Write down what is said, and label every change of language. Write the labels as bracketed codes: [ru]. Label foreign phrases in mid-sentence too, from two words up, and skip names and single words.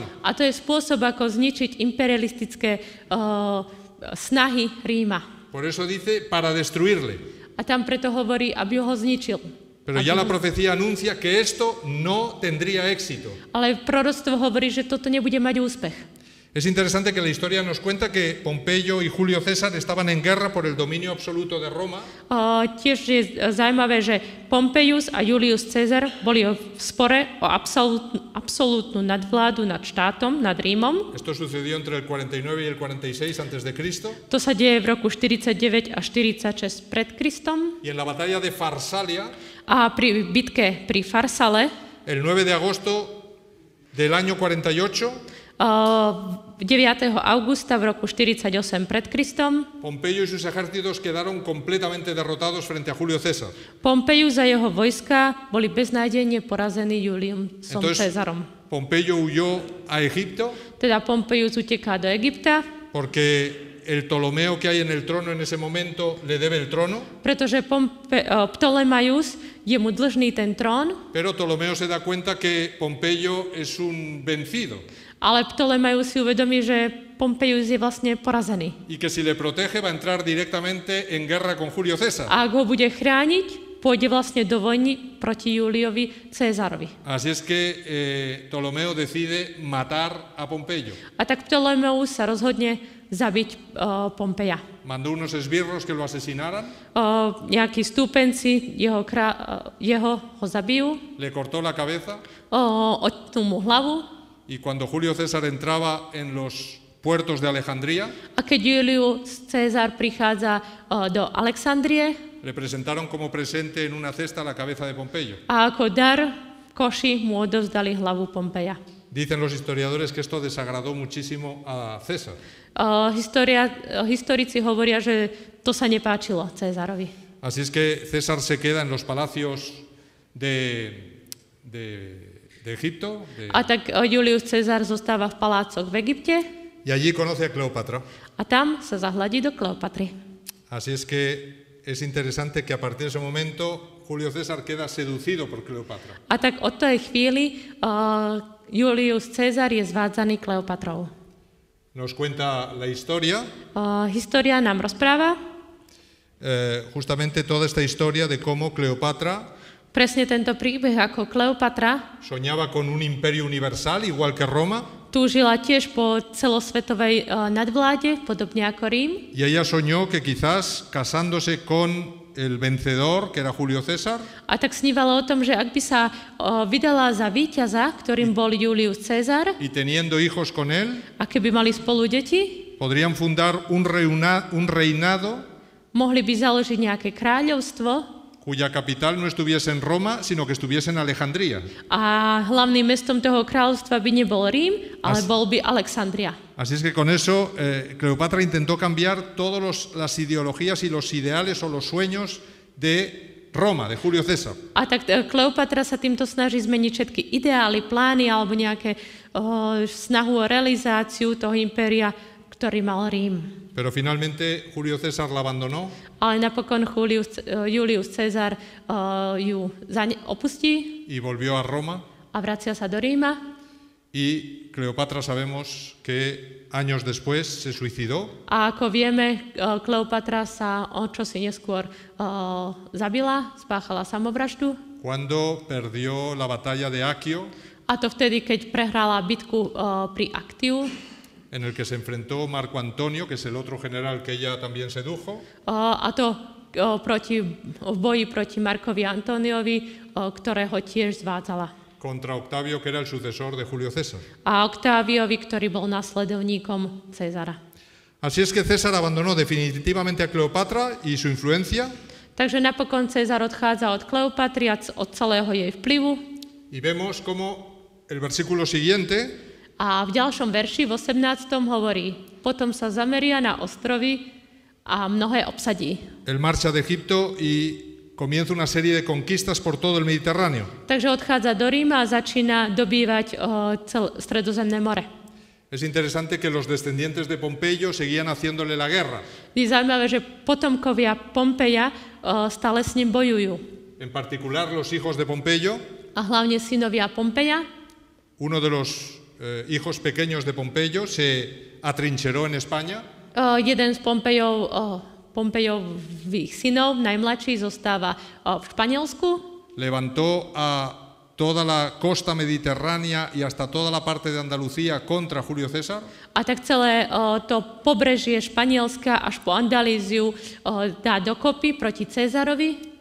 [sk] A to je spôsob, ako zničiť imperialistické snahy Ríma. [es] Por eso dice para destruirle. [sk] A tam preto hovorí, aby ho zničil. [es] Pero ya la profecía anuncia que esto no tendría éxito. [sk] Ale proroctvo hovorí, že toto nebude mať úspech. [es] Es interesante que la historia nos cuenta que Pompeyo y Julio César estaban en guerra por el dominio absoluto de Roma. [sk] Tiež je zaujímavé, že Pompejus a Julius Cezar boli v spore o absolútnu nadvládu nad štátom, nad Rímom. [es] Esto sucedió entre el 49 y el 46 antes de Cristo. [sk] To sa deje v roku 49 a 46 pred Kristom. [es] Y en la batalla de Farsalia, [sk] A pri bitke pri Farsale, [es] el 9 de agosto del año 48, [sk] 9. augusta v roku 48 pred Kristom, [es] Pompeyo y sus ejércitos quedaron completamente derrotados frente a Julio César. [sk] Pompejus a jeho vojska boli beznádejne porazení Juliom Cezarom. [es] Pompeyo huyó a Egipto [sk] Teda Pompejus uteká do Egypta, [es] porque el Ptolomeo que hay en el trono en ese momento le debe el trono, [sk] pretože Ptolemaius je mu dlžný ten trón, [es] pero Ptolomeo se da cuenta que Pompeyo es un vencido [sk] ale Ptolemaius si uvedomí, že Pompejus je vlastne porazený. [es] y que si le protege va a entrar directamente en guerra con Julio César. [sk] A ak ho bude chrániť, pôjde vlastne do vojny proti Júliovi Cézarovi. [es] Así es que Ptolomeo decide matar a Pompeyo. [sk] A tak Ptolemeus sa rozhodne zabiť Pompeja. [es] Mandó unos esbirros que lo asesinaran, [sk] Nejakí stúpenci jeho ho zabijú, [es] le cortó la cabeza [sk] odtnú mu hlavu. [es] y cuando Julio César entraba en los puertos de Alejandría, [sk] A keď Julius Cézar prichádza do Alexandrie, [es] le presentaron como presente en una cesta la cabeza de Pompeyo. [sk] a ako dar koši mu odovzdali hlavu Pompeja. [es] Dicen los historiadores que esto desagradó muchísimo a César. [sk] Historici hovoria, že to sa nepáčilo Cézarovi. [es] Así es que César se queda en los palacios de Egipto [sk] A tak Julius Cezar zostáva v palácoch v Egypte [es] y allí conoce a Cleopatra. [sk] a tam sa zahľadí do Kleopatry. [es] Así es que es interesante que a partir de ese momento Julio César queda seducido por Cleopatra. [sk] A tak od tej chvíli Julius Cezar je zvádzaný Kleopatrou. [es] Nos cuenta la historia, [sk] História nám rozpráva [es] justamente toda esta historia de cómo Cleopatra [sk] presne tento príbeh, ako Kleopatra [es] soñaba con un imperio universal igual que Roma. [sk] túžila tiež po celosvetovej nadvláde, podobne ako Rím. [es] Y ella soñó que quizás casándose con el vencedor, que era Julio César, [sk] A tak snívala o tom, že ak by sa vydala za víťaza, ktorým bol Julius Cezar, [es] y teniendo hijos con él, [sk] a keby mali spolu deti, [es] podrían fundar un reinado [sk] mohli by založiť nejaké kráľovstvo [es] cuya capital no estuviese en Roma, sino que estuviese en Alejandría. [sk] a hlavným mestom toho kráľovstva by nebol Rím, ale bol by Alexandria. [es] Así es que con eso Cleopatra intentó cambiar todas las ideologías y los ideales o los sueños de Roma, de Julio César. [sk] A tak Kleopatra sa týmto snaží zmeniť všetky ideály, plány alebo nejaké snahu o realizáciu toho impéria, ktorý mal Rím. [es] Pero finalmente Julio César la abandonó [sk] Ale napokon Julius Cezar ju opustí [es] y volvió a Roma. [sk] a vracia sa do Ríma. [es] Y Cleopatra sabemos que años después se suicidó [sk] A ako vieme, Kleopatra sa o čosi neskôr zabila, spáchala samovraždu. [es] cuando perdió la batalla de Aquio, [sk] A to vtedy, keď prehrala bitku pri Actiu, [es] en el que se enfrentó Marco Antonio, que es el otro general que ella también sedujo, [sk] a to v boji proti Markovi Antoniovi, ktorého tiež zvádzala. [es] contra Octavio, que era el sucesor de Julio César. [sk] A Octáviovi, ktorý bol nasledovníkom Cezara. [es] Así es que César abandonó definitivamente a Cleopatra y su influencia, [sk] Takže napokon Cezar odchádza od Kleopatry a od celého jej vplyvu. [es] y vemos cómo el versículo siguiente [sk] A v ďalšom verši, v 18. hovorí, potom sa zameria na ostrovy a mnohé obsadí. [es] él marcha de Egipto y comienza una serie de conquistas por todo el Mediterráneo. [sk] Takže odchádza do Ríma a začína dobývať Stredozemné more. [es] Es interesante que los descendientes de Pompeyo seguían haciéndole la guerra. [sk] Je zaujímavé, že potomkovia Pompeja stále s ním bojujú. [es] En particular los hijos de Pompeyo, [sk] A hlavne synovia Pompeja. [es] uno de los hijos pequeños de Pompeyo se atrincheró en España [sk] Jeden z Pompejových synov, najmladší, zostáva v Španielsku. [es] levantó a toda la costa mediterránea y hasta toda la parte de Andalucía contra Julio César. [sk] A tak celé to pobrežie Španielska až po Andalíziu dá dokopy proti Cezarovi.